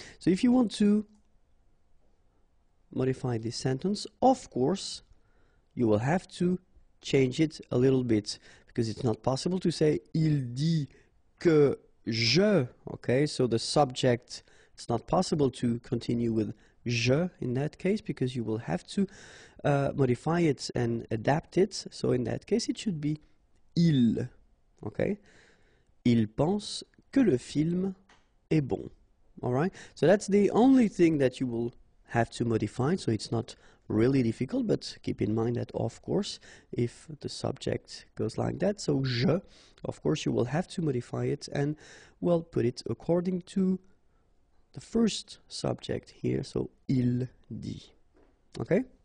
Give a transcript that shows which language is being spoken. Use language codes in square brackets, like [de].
[en] So if you want to modify this sentence, of course, you will have to change it a little bit, because it's not possible to say, [fr] il dit que je, [en] okay? So the subject, it's not possible to continue with je in that case, because you will have to modify it and adapt it. So in that case it should be il, okay? [fr] Il pense que le film est bon. [en] Alright, so that's the only thing that you will have to modify, so it's not really difficult, but keep in mind that, of course, if the subject goes like that, so je, of course you will have to modify it and, well, put it according to the first subject here, so [fr] il dit. [en] Okay?